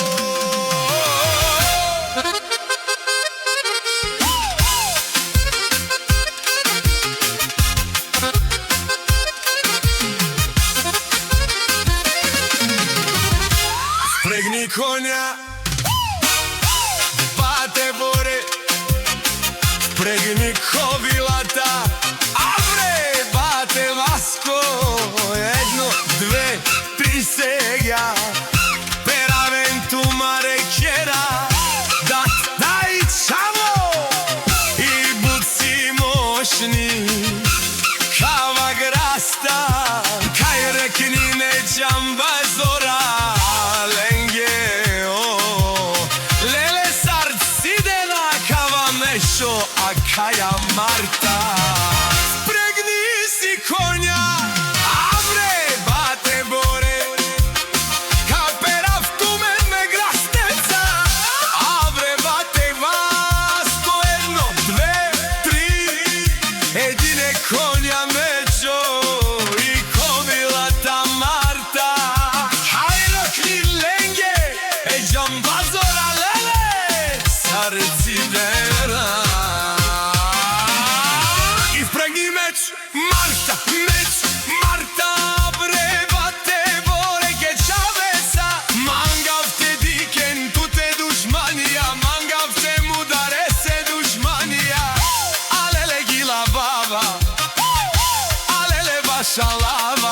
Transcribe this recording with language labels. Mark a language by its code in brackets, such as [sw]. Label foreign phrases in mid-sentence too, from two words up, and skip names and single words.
[mk] Впрегни коња, бате Боре, впрегни ковилата, авре, бате Васко, едно, две, три сега, [rom] перавенту марекера, дат дај чаво и буци мошни, кава граста, кај рекни не џамбазора. [mk] А каја Марта, спрегни си коња, авре, [rom] бате Боре, каперав тумен ме грастеца, авре, [mk] бате Васко, едно, две, три, едине коња мечо и ковилата Марта, [rom] хајно кни ленге, џамбазора леле, сарцидера. [mk] Марта, меч, Марта, [rom] bre, bate Bore, che c'avessa. Mangavte diken, tute dushmania, mangavte mudarese dushmania. Alele gila baba, alele bashalava.